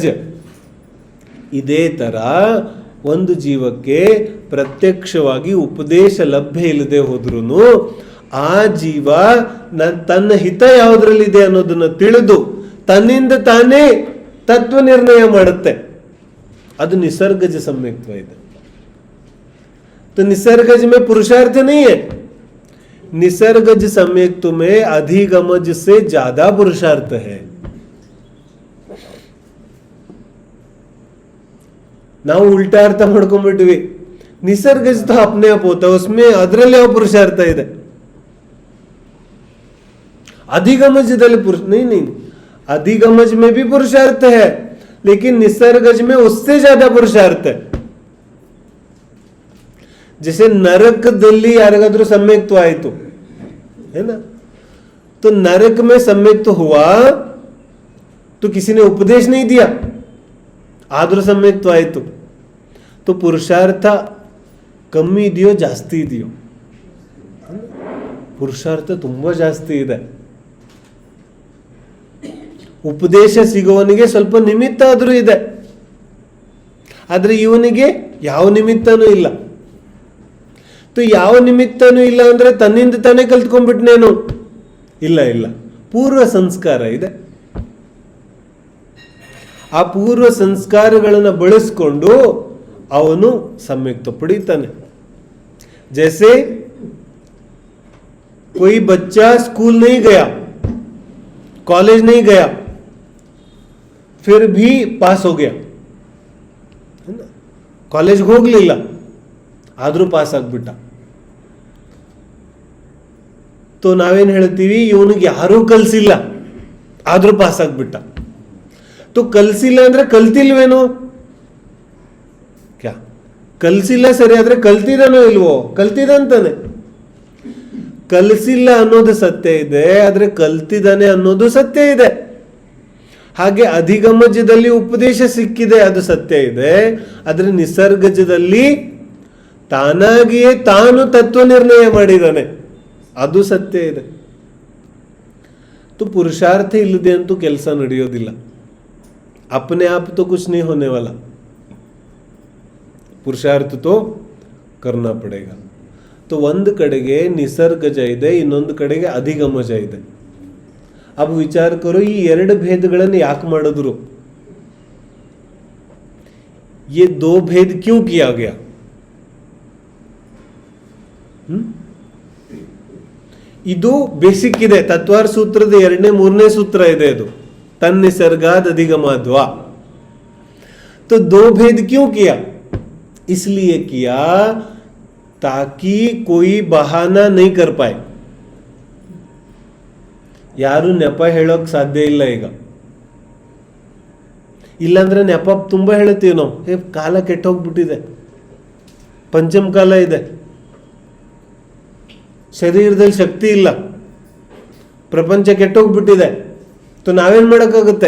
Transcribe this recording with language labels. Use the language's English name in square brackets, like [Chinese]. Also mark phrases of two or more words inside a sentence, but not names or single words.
[Kannada] ಇದೇ ತರ ಒಂದು ಜೀವಕ್ಕೆ ಪ್ರತ್ಯಕ್ಷವಾಗಿ ಉಪದೇಶ ಲಭ್ಯ ಇಲ್ಲದೆ ಹೋದ್ರೂ ಆ ಜೀವ ತನ್ನ ಹಿತ ಯಾವುದ್ರಲ್ಲಿದೆ ಅನ್ನೋದನ್ನ ತಿಳಿದು ತನ್ನಿಂದ ತಾನೇ ತತ್ವ ನಿರ್ಣಯ ಮಾಡುತ್ತೆ. ಅದು ನಿಸರ್ಗಜ ಸಮ್ಯಕ್ತ್ವ ಇದೆ. [Hindi] निसर्गज में पुरुषार्थ नहीं है, निसर्गज सम्यक्त्व में अधिगमज से ज्यादा पुरुषार्थ है. [Kannada] ನಾವು ಉಲ್ಟಾ ಅರ್ಥ ಮಾಡ್ಕೊಂಡ್ಬಿಟ್ವಿ. [Hindi] ನಿಸರ್ಗಜ तो अपने आप होता है, उसमें [Kannada] ಅದರಲ್ಲಿ ಯಾವ ಪುರುಷಾರ್ಥ ಇದೆ? [Hindi] अधिगमजದಲ್ಲಿ पुरुष नहीं, अधिगमज में भी पुरुषार्थ है, लेकिन निसर्गज में उससे ज्यादा पुरुषार्थ है. [Kannada] जैसे ನರಕದಲ್ಲಿ ಯಾರಿಗಾದ್ರೂ ಸಮ್ಯಕ್ತ್ವ ಆಯಿತು ಏನ, [Hindi] तो नरक में सम्यक्त हुआ तो किसी ने उपदेश नहीं दिया, [Kannada] ಆದ್ರೂ ಸಮ್ಯಕ್ತವಾಯಿತು. तो ಪುರುಷಾರ್ಥ ಕಮ್ಮಿ ಇದೆಯೋ ಜಾಸ್ತಿ ಇದೆಯೋ? ಪುರುಷಾರ್ಥ ತುಂಬಾ ಜಾಸ್ತಿ ಇದೆ. ಉಪದೇಶ ಸಿಗುವವನಿಗೆ ಸ್ವಲ್ಪ ನಿಮಿತ್ತ ಆದ್ರೂ ಇದೆ, ಆದ್ರೆ ಇವನಿಗೆ ಯಾವ ನಿಮಿತ್ತನೂ ಇಲ್ಲ. ಯಾವ ನಿಮಿತ್ತನೂ ಇಲ್ಲ ಅಂದ್ರೆ ತನ್ನಿಂದ ತಾನೇ ಕಲ್ತ್ಕೊಂಡ್ಬಿಟ್ನೇನು? ಇಲ್ಲ ಇಲ್ಲ, ಪೂರ್ವ ಸಂಸ್ಕಾರ ಇದೆ. ಆ ಪೂರ್ವ ಸಂಸ್ಕಾರಗಳನ್ನು ಬಳಸ್ಕೊಂಡು ಅವನು ಸಮ್ಯಕ್ತ ಪಡೀತಾನೆ. [Hindi] जैसे कोई बच्चा स्कूल नहीं गया, कॉलेज नहीं गया, फिर भी पास हो गया, है ना? [Kannada] कॉलेज ಹೋಗ್ಲಿಲ್ಲ ಆದ್ರೂ ಪಾಸ್ ಆಗ್ಬಿಟ್ಟ. तो ನಾವೇನ್ ಹೇಳ್ತೀವಿ, ಇವನಿಗೆ ಯಾರೂ ಕಲ್ಸಿಲ್ಲ ಆದ್ರೂ ಪಾಸ್ ಆಗ್ಬಿಟ್ಟ. तो ಕಲ್ಸಿಲ್ಲ ಅಂದ್ರೆ ಕಲ್ತಿಲ್ವೇನೋ? ಕ್ಯಾ ಕಲ್ಸಿಲ್ಲ ಸರಿ, ಆದ್ರೆ ಕಲ್ತಿದಾನೋ ಇಲ್ವೋ? ಕಲ್ತಿದಂತಾನೆ. ಕಲಿಸಿಲ್ಲ ಅನ್ನೋದು ಸತ್ಯ ಇದೆ, ಆದ್ರೆ ಕಲ್ತಿದ್ದಾನೆ ಅನ್ನೋದು ಸತ್ಯ ಇದೆ. ಹಾಗೆ ಅಧಿಗಮಜದಲ್ಲಿ ಉಪದೇಶ ಸಿಕ್ಕಿದೆ, ಅದು ಸತ್ಯ ಇದೆ. ಆದ್ರೆ ನಿಸರ್ಗಜದಲ್ಲಿ ತಾನಾಗಿಯೇ ತಾನು ತತ್ವ ನಿರ್ಣಯ ಮಾಡಿದ್ದಾನೆ, ಅದು ಸತ್ಯ ಇದೆ. तो पुरुषार्थ ಇಲ್ಲದೆ ಅಂತೂ ಕೆಲಸ ನಡೆಯೋದಿಲ್ಲ. [Hindi] अपने आप तो कुछ नहीं होने वाला, पुरुषार्थ तो करना पड़ेगा. [Kannada] तो ಒಂದು ಕಡೆಗೆ ನಿಸರ್ಗಜ ಇದೆ, ಇನ್ನೊಂದು ಕಡೆಗೆ ಅಧಿಗಮಜ ಇದೆ. [Hindi] अब विचार करो, [Kannada] ಈ ಎರಡು ಭೇದಗಳನ್ನು ಯಾಕೆ ಮಾಡಿದ್ರು? [Hindi] ये दो भेद क्यों किया गया? [Kannada] ಇದು ಬೇಸಿಕ್ ಇದೆ. ತತ್ವಾರ ಸೂತ್ರದ 2ನೇ 3ನೇ ಸೂತ್ರ ಇದೆ, ಅದು [Sanskrit] तन्निसर्गाद अधिगमाद्वा. [Hindi] तो दो भेद क्यों किया? इसलिए किया ताकि कोई बहाना नहीं कर पाए. [Kannada] ಯಾರು ನೆಪ ಹೇಳೋಕ್ ಸಾಧ್ಯ ಇಲ್ಲ ಈಗ. ಇಲ್ಲಾಂದ್ರೆ ನೆಪ ತುಂಬಾ ಹೇಳ್ತೀವಿ ನಾವು. ಕಾಲ ಕೆಟ್ಟೋಗ್ಬಿಟ್ಟಿದೆ, ಪಂಚಮ ಕಾಲ ಇದೆ, ಶರೀರದಲ್ಲಿ ಶಕ್ತಿ ಇಲ್ಲ, ಪ್ರಪಂಚ ಕೆಟ್ಟೋಗ್ಬಿಟ್ಟಿದೆ, तो ನಾವೇನ್ ಮಾಡೋಕ್ಕಾಗುತ್ತೆ?